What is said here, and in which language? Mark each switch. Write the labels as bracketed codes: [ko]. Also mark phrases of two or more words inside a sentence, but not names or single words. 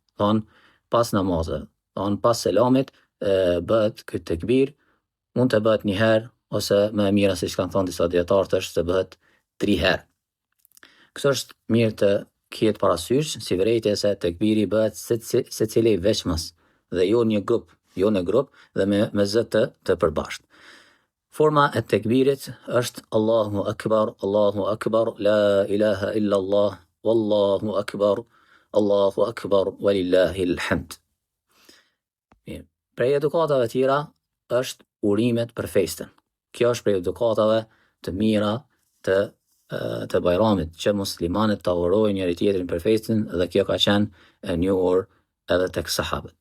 [sq] Pas selamit bëhet ky tekbir, mund të bëhet një herë ose më e mira siç kanë thënë disa dietarë është të bëhet 3 herë. Kështu është mirë të kihet parasysh si vërejtje se tekbiri bëhet secili veçmas dhe jo në grup dhe me zë të përbashkët. Forma e tekbirit është [ar] الله أكبر لا إله إلا الله والله أكبر ولله الحمد. [sq] Prej edukatave tjera është urimet për festën. Kjo është prej edukatave të mira të Bajramit, që muslimanët ta urojnë njëri tjetrin për festën dhe kjo ka qenë e njohur edhe tek sahabët.